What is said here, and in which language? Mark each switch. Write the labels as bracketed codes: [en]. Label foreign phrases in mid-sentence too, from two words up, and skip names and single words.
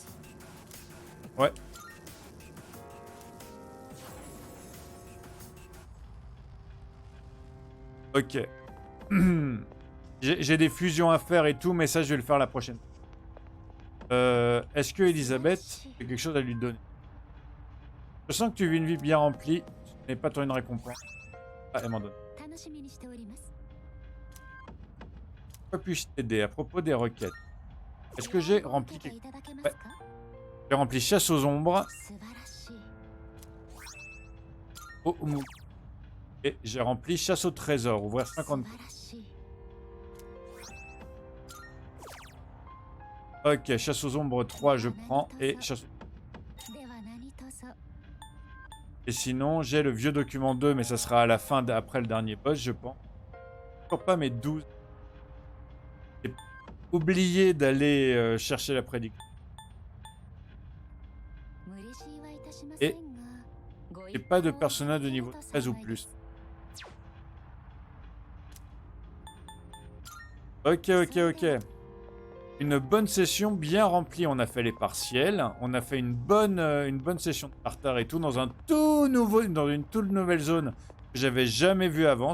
[fr] Ouais. Ok. J'ai des fusions à faire et tout, mais ça, je vais le faire la prochaine. Est-ce que Elisabeth a quelque chose à lui donner? Je sens que tu vis une vie bien remplie. Ce n'est pas toi une récompense. Ah, elle m'en donne. [ja] 楽しみにしております [fr] Pourquoi puis-je t'aider à propos des requêtes? Est-ce que j'ai rempli [ja] 受けて [fr] quelque... [ja] いただけます [fr] Ouais. [ja] か [fr] J'ai rempli chasse aux ombres. [ja] 素晴らしい [fr] Oh, et j'ai rempli chasse au trésor. Ouvrir 50. [ja] 素晴らしい [fr] Ok, chasse aux ombres 3, je prends. Et chasse... [ja] では何卒 [fr] Et sinon, j'ai le vieux document 2, mais ça sera à la fin, après le dernier boss, je pense. Encore pas mes 12. J'ai oublié d'aller chercher la prédiction. [ja] 無理強いはいたしません [fr] Et [ja] がご [fr] j'ai [ja] 一 [fr] pas de [ja] 報 [fr] personnage de [ja] いただける [fr] niveau [ja] と [fr] 13 ou [ja] 幸いで [fr] plus. [ja] す [fr] Ok, ok, ok. Une bonne session bien remplie. On a fait les partiels. On a fait une bonne session de tartare et tout dans un tout nouveau, dans une toute nouvelle zone que j'avais jamais vue avant.